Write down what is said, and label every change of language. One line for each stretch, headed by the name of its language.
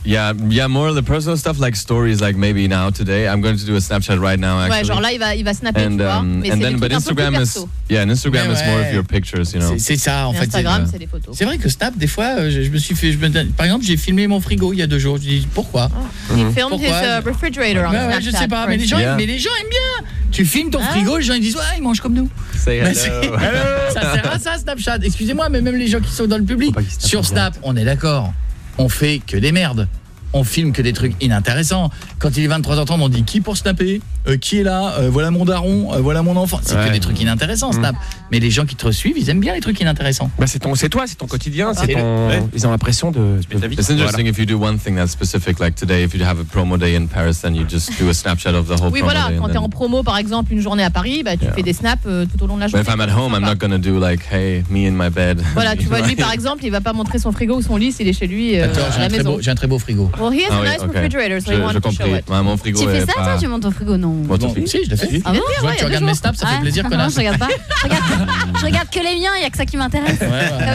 English: yeah, more of the personal stuff, like stories, like maybe now today I'm going to do a Snapchat right now. Actually.
French: Ouais, genre là il va snapper.
English: And, but Instagram is more of your pictures, you know.
French: C'est ça en Instagram, fait. Instagram c'est des photos. C'est vrai que Snap des fois par exemple j'ai filmé mon frigo il y a deux jours. Je dis pourquoi?
English: Refrigerator on Snapchat.
French: Je sais pas, mais les gens aiment bien. Tu filmes ton frigo, les gens ils disent ouais ils mangent comme nous.
English: Say hello.
French: Ah ça Snapchat, excusez-moi mais même les gens qui sont dans le public sur Snap, on est d'accord, on fait que des merdes, on filme que des trucs inintéressants. Quand il est 23h30 on dit qui pour snapper, qui est là, voilà mon daron, voilà mon enfant, c'est que des trucs inintéressants Snap. Mais les gens qui te suivent ils aiment bien les trucs inintéressants. Bah c'est ton quotidien, ils ont l'impression de ta vie.
English: It's interesting if you do one thing that's specific like today if you have a promo day in Paris then you just do a snapshot of the whole promo day.
French: Oui voilà, quand t'es en promo par exemple une journée à Paris bah tu fais des snaps tout au long de la journée.
English: But if I'm at home I'm not gonna do like hey me in my bed.
French: Voilà, tu vois, lui par exemple il va pas montrer son frigo ou son lit s'il est chez lui. Attends, j'ai un très beau frigo.
English: Well, he has a nice refrigerator, so he wanted to show it.
French: Mon frigo tu fais ça, pas... toi, tu montes ton frigo, non? Bon, si, je l'ai fait. Ah bon, ouais, tu regardes toujours. Mes snaps, ça fait plaisir, connasse. Non, je regarde pas. Je regarde que les miens, il y a que ça qui m'intéresse. Ouais,